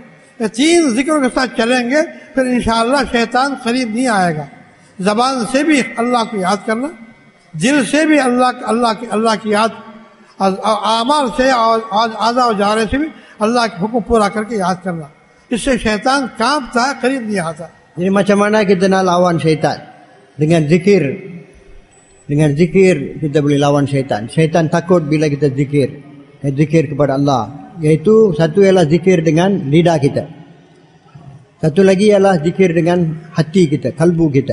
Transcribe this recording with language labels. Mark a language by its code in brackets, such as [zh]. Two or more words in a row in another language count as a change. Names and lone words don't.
[ur] یہ 3 ذکروں کے ساتھ چلیں گے پھر انشاءاللہ شیطان قریب نہیں آئے گا. زبان سے بھی اللہ کو یاد کرنا، دل سے بھی اللہ کی یاد، اعمال سے اعضا و جارے سے بھی اللہ کے حکم پورا کرکے یاد کرنا، اس سے شیطان کانپتا ہے، قریب نہیں آتا. [ms] Jadi macam mana kita nak lawan syaitan? Dengan zikir. Dengan zikir kita boleh lawan syaitan. Syaitan takut bila kita zikir. Zikir kepada Allah. Iaitu satu ialah zikir dengan lidah kita. Satu lagi ialah zikir dengan hati kita, kalbu kita.